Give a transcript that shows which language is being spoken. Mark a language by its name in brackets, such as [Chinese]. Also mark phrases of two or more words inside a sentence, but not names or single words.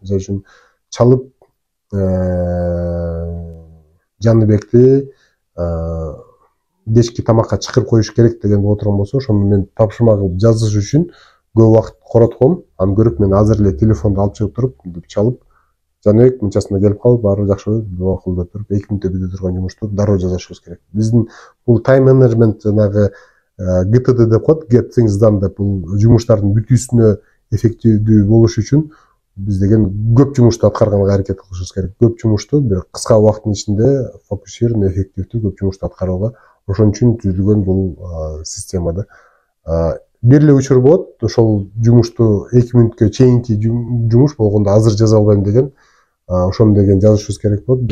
[Kyrgyz] Мисалы үчүн чалып Жаныбекти кечки тамакка чакырып коюш керек деген боло турган болсо, ошону мен тапшырма кылып жазыш үчүн көп убакыт коротком. Аны көрүп мен азыр эле телефонду алып чыгып туруп, чалып, Жаныбек мынчасына келип кал, баары жакшы болуп деп туруп, 2 мүнөттө бүтө турган жумушту дароо жазышыбыз керек. Биздин бул [English] time management [Kyrgyz] жанагы GTD деп коет, [English] get things done [Kyrgyz] деп, бул жумуштардын бүтүүсүнө эффективдүү болуш үчүн биз деген көп жумушту аткарганга аракет кылышыбыз керек. Көп жумушту бир кыска убакыттын ичинде фокусированный, эффективдүү көп жумушту аткарууга. Ошон үчүн түзүлгөн бул система да. Бир эле учур болот, ошол жумушту 2 мүнөткө чейинки жумуш болгондо азыр жаза албайм деген, ошону деген жазышыбыз керек болот.